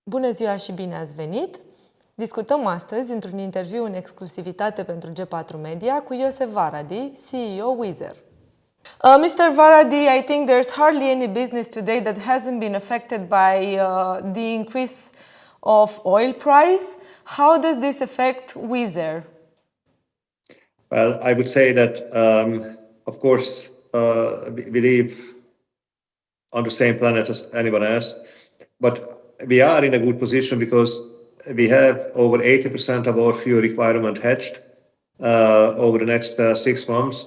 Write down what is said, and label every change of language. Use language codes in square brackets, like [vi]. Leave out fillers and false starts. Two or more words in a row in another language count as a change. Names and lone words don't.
[ro] Bună ziua și bine ați venit! Discutăm astăzi într-un interviu în exclusivitate pentru G4Media cu József Váradi, CEO Wizz Air. [en] Mr. Váradi, I think there's hardly any business today that hasn't been affected by the increase of oil price. How does this affect Wizz Air? Well, I would say that, of course, we live on the same planet as anyone else, but we are in a good position because we have over 80% of our fuel requirement hedged over the next 6 months.